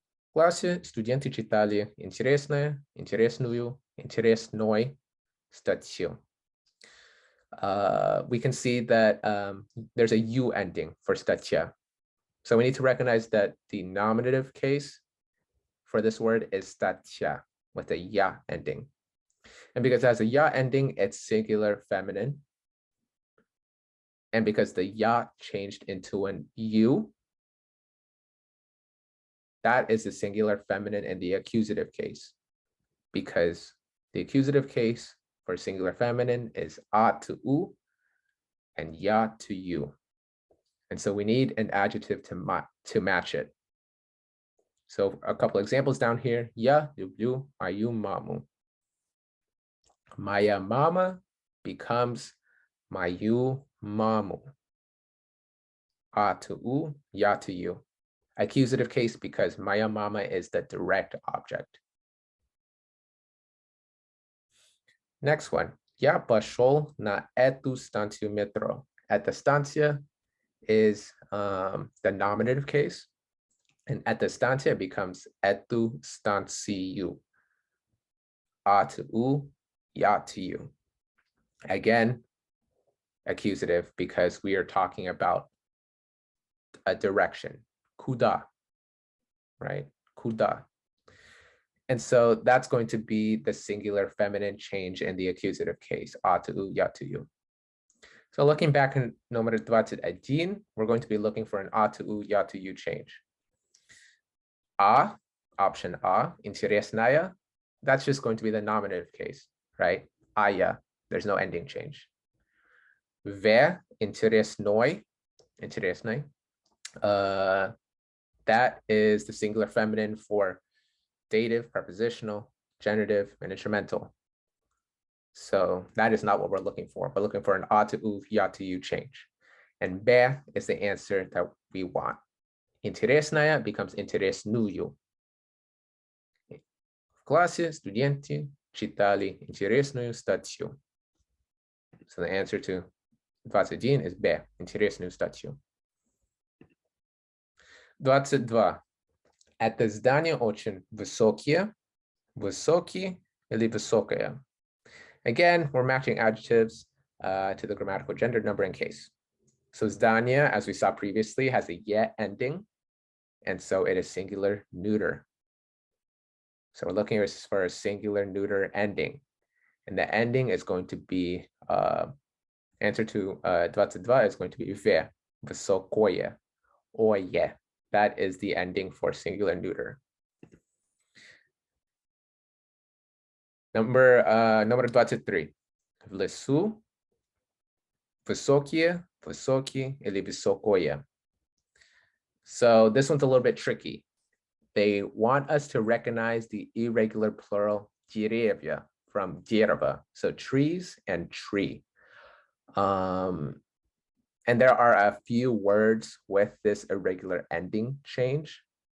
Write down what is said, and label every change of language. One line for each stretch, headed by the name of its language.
Russian: В классе студенты читали интересную, интересной статью.
English: We can see that there's a u ending for статья. So we need to recognize that the nominative case for this word is статья with a ya ending. And because it has a ya ending, it's singular feminine. And because the ya changed into an u, that is the singular feminine in the accusative case. Because the accusative case for singular feminine is a to u and ya to you. And so we need an adjective to match it. So a couple examples down here.
Russian: Я люблю мою маму. Моя мама becomes мою маму.
English: А to u, я to you. Accusative case because
Russian: моя мама
English: is the direct object. Next one.
Russian: Я пошел на эту станцию метро. Эта станция
English: is the nominative case.
Russian: And эта станция becomes эту станцию.
English: А to u, я to you. Again, accusative because we are talking about a direction.
Russian: Куда, right? Куда.
English: And so that's going to be the singular feminine change in the accusative case, a to u, ya to you. So looking back in номер 21, we're going to be looking for an A to U, Ya to U change. A, option A, интересная, that's just going to be the nominative case, right? А я, there's no ending change.
Russian: В, интересной, интересной,
English: that is the singular feminine for dative, prepositional, genitive, and instrumental. So that is not what we're looking for. We're looking for an A to U, Ya to U change. And B is the answer that we want.
Russian: Интересная becomes интересную. В классе студенты читали интересную статью.
English: So the answer to 21 is B,
Russian: интересную статью.
English: 22.
Russian: Это здание очень высокие, высокий или высокая.
English: Again, we're matching adjectives to the grammatical gender, number, and case. So zdania, as we saw previously, has a ye ending, and so it is singular neuter. So we're looking for a singular neuter ending, and the ending is going to be answer to 22 is going to be ve, высокое, oye. That is the ending for singular neuter. Number 23.
Russian: В лесу, высокие, высокий или высокое.
English: So this one's a little bit tricky. They want us to recognize the irregular plural деревья from дерево, so trees and tree. And there are a few words with this irregular ending change.